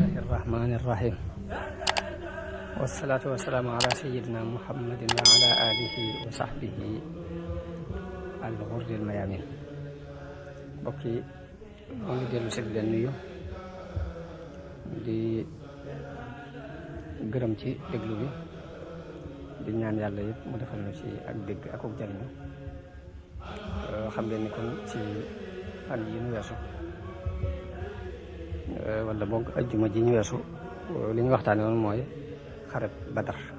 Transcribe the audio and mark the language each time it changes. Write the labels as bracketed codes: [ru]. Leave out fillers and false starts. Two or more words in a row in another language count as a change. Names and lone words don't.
[ar] الرحمن الرحيم والصلاة والسلام على سيدنا محمد وعلى آله وصحبه الغر الميامين. [wo] bokki moo ngi dellu si leen nuyu di gërëm ci déglu bi di ñaan yàlla yëpp mu defal na ci ak dégg ak ak jariñu. xam ngeen ni kon ci fan yi ñu weesu wala boog ajjuma ji ñu weesu li ñu waxtaane woon mooy xareb Badar.